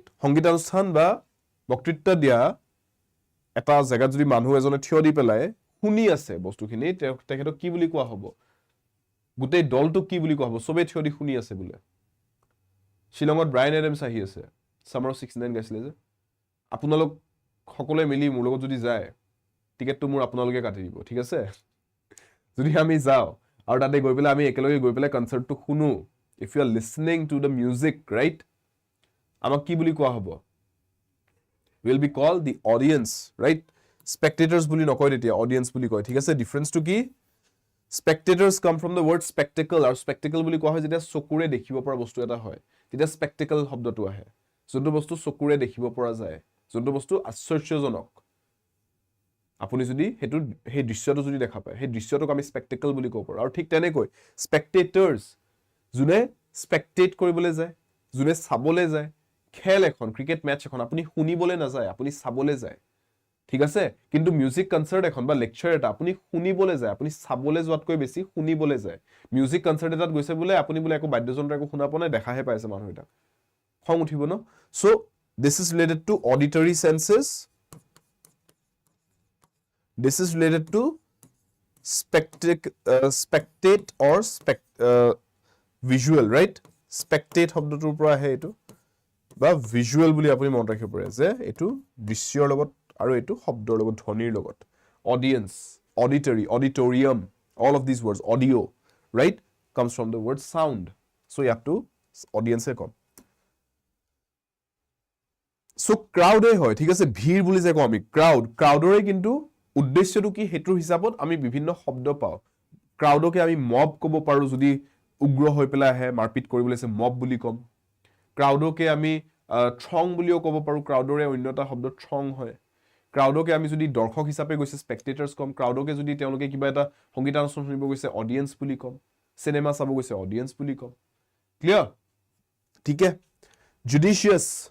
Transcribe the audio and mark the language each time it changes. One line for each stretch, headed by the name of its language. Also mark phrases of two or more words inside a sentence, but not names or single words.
Assamese: সংগীতানুষ্ঠান বা বক্তৃতা দিয়া এটা জায়গাত যদি মানুহ এজনে থিয় দি পেলাই শুনি আছে বস্তুখিনি তেখেতক কি বুলি কোৱা হ'ব গোটেই দলটোক কি বুলি কোৱা হ'ব সবে থিয় দি শুনি আছে বোলে শিলঙত ব্ৰায়ান এডামছ আহি আছে সামাৰ 69 গাইছিলে যে আপোনালোক সকলোৱে মিলি মোৰ লগত যদি যায় টিকেটটো মোৰ আপোনালোকে কাটি দিব ঠিক আছে যদি আমি যাও আৰু তাতে গৈ পেলাই আমি একেলগে গৈ পেলাই কনসাৰ্টটো শুনো
English: if you are listening to the music right
Assamese: আমাক কি বুলি কোৱা হ'ব
English: will be called the audience right spectators
Assamese: বুলি নকয় তেতিয়া audience বুলি কয় ঠিক আছে ডিফাৰেন্স টু কি
English: spectators come from the word spectacle
Assamese: আৰু spectacle বুলি কোৱা হয় যেতিয়া চকুৰে দেখিব পৰা বস্তু এটা হয় তেতিয়া spectacle শব্দটো আহে যোনটো বস্তু চকুৰে দেখিব পৰা যায় যোনটো বস্তু আশ্চৰ্যজনক আপুনি যদি সেই দৃশ্যটো যদি দেখা পায় সেই দৃশ্যটোক আমি spectacle বুলি কওঁ আৰু ঠিক তেনেকৈ spectators যোনে spectate কৰিবলৈ যায় যোনে চাবলৈ যায় খেল এখন
English: cricket match
Assamese: এখন আপুনি শুনিবলৈ না যায় আপুনি চাবলৈ যায় ঠিক আছে কিন্তু
English: music concert
Assamese: এখন বা লেকচাৰ এটা আপুনি শুনিবলৈ যায় আপুনি চাবলৈ যোৱাতকৈ বেছি শুনিবলৈ যায়
English: music concert
Assamese: এটাত গৈছে বোলে আপুনি বোলে একো বাদ্যযন্ত্ৰ একো শুনা পোৱা নাই দেখাহে পাইছে মানুহ এটা খং উঠিব ন
English: so this is related to auditory senses this is related to spectate or visual right
Assamese: spectate শব্দটোৰ পৰা আহে এটো বা ভিজুৱেল বুলি আপুনি মনত ৰাখিব পাৰে যে এটো দৃশ্যৰ লগত আৰু এটো শব্দৰ লগত ধ্বনিৰ লগত
English: audience auditory auditorium all of these words audio right comes from the word sound so you have to audience
Assamese: এ কম
English: so crowd
Assamese: এ হয় ঠিক আছে ভিৰ বুলি যে কওঁ আমি crowdৰে কিন্তু উদ্দেশ্যটো কি হেতুৰ হিচাপত আমি বিভিন্ন শব্দ পাও ক্ৰাউডকে আমি মব ক'ব পাৰো যদি উগ্ৰ হৈ পেলাই আহে মাৰপিট কৰিবলৈ আছে মব বুলি কম ক্ৰাউডকে আমি থ্ৰং বুলিও ক'ব পাৰো ক্ৰাউডৰে অন্যটা শব্দ থ্ৰং হয় ক্ৰাউডকে আমি যদি দৰ্শক হিচাপে গৈছে স্পেক্টেটৰ্স কম ক্ৰাউডকে যদি তেওঁলোকে কিবা এটা সংগীতানুষ্ঠান শুনিব গৈছে অডিয়েন্স বুলি কম সিনেমা চাব গৈছে অডিয়েন্স বুলি কম ক্লিয়াৰ ঠিক আছে জুডিশিয়াস